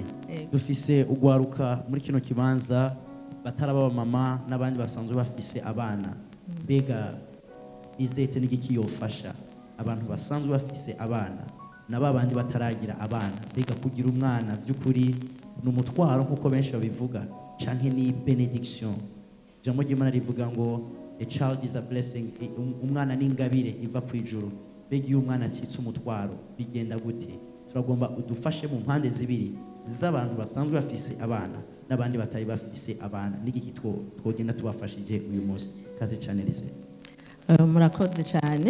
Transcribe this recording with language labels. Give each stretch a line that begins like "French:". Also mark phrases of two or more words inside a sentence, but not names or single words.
Rundi: Dufise ugwaruka muri kino kibanza bataraba mama n'abandi basanzwe bafise abana bega izete n'igiki yofasha abantu basanzwe bafise abana n'abandi bataragira abana bega kugira umwana by'ukuri n'umutwaro nkuko benshi babivuga canke ni benediction. Jambo ry'Imana rivuga ngo
English: a child is a blessing,
Rundi: umwana n'ingabire iva ku ijuru. Bega iyo umwana akitse umutwaro bigenda gute? Turagomba udufashe mu mpande zibiri z'abantu basanzwe bafise abana n'abandi batari bafise abana n'igiki twogenda tubafashije uyu munsi. Kaze cyane Lise. Murakoze cyane.